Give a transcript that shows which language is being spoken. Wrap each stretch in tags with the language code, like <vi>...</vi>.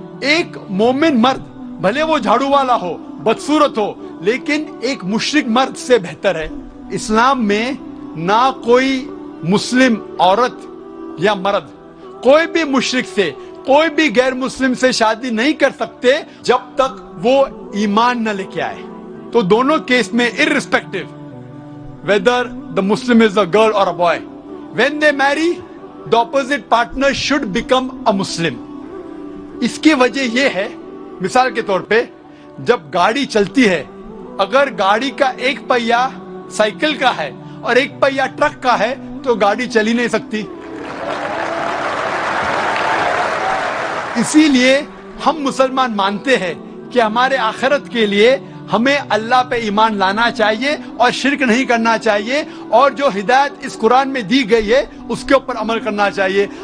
<ur>ایک مومن مرد بھلے وہ جھاڑو والا ہو، بدصورت ہو، لیکن ایک مشرک مرد سے بہتر ہے. اسلام میں نہ کوئی مسلم عورت یا مرد کوئی بھی مشرک سے، کوئی بھی غیر مسلم سے شادی نہیں کر سکتے جب تک وہ ایمان نہ لے کے آئے. تو دونوں کیس میں</ur> <en>irrespective whether the Muslim is a girl or a boy, when they marry, the opposite partner should become a Muslim.</en> <ur>اس کی وجہ یہ ہے، مثال کے طور پہ جب گاڑی چلتی ہے، اگر گاڑی کا ایک پہیہ سائیکل کا ہے اور ایک پہیہ ٹرک کا ہے تو گاڑی چل ہی نہیں سکتی. اسی لیے ہم مسلمان مانتے ہیں کہ ہمارے آخرت کے لیے ہمیں اللہ پہ ایمان لانا چاہیے اور شرک نہیں کرنا چاہیے، اور جو ہدایت اس قرآن میں دی گئی ہے اس کے اوپر عمل کرنا چاہیے.</ur>